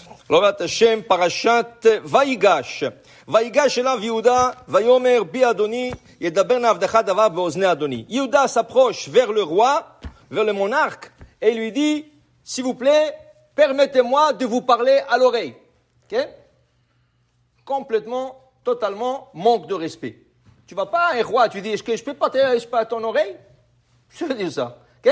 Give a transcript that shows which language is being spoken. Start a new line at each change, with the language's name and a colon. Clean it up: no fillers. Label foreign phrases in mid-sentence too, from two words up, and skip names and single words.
Hebrew: ברוך השם, פרשת ויגש. ויגש אליו יהודה, ויאמר בי אדני, ידבר נא עבדך דבר באזני אדני.
French: Yehuda s'approche vers le roi, vers le monarque, et lui dit, s'il vous plaît, permettez-moi de vous parler à l'oreille. Okay? Complètement, totalement, manque de respect. Tu vas pas à un roi, tu dis, est-ce que je peux pas à ton oreille? Je veux dire ça. Okay?